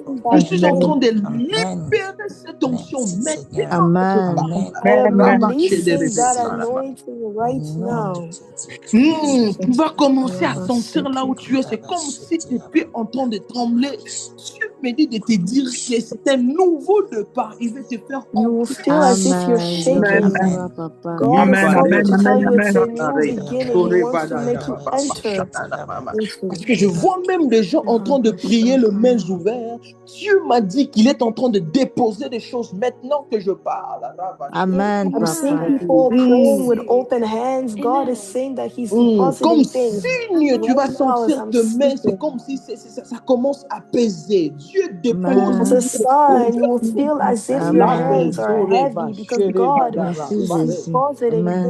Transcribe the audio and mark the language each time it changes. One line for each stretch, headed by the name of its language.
French: Je suis en train de libérer cette onction maintenant.
English: I am releasing that anointing right now.
French: Tu vas commencer à sentir là où tu es. C'est comme si tu étais en train de trembler. Dieu me dit de te dire que c'est un nouveau départ. Il veut te faire
English: You will feel as if you're shaking. God is trying to tell you it's a new beginning. He wants to make you enter.
French: Parce que je vois même des gens en train de prier les mains ouvertes. Dieu m'a dit qu'il est en train de déposer des choses maintenant que je parle. Amen.
English: I'm seeing people praying with open hands. God is saying that He's depositing things.
French: Comme signe, tu vas sentir tes mains. C'est comme si ça commence à peser. Dieu dépose.
English: As a sign, you will feel as if your hands are heavy because God is depositing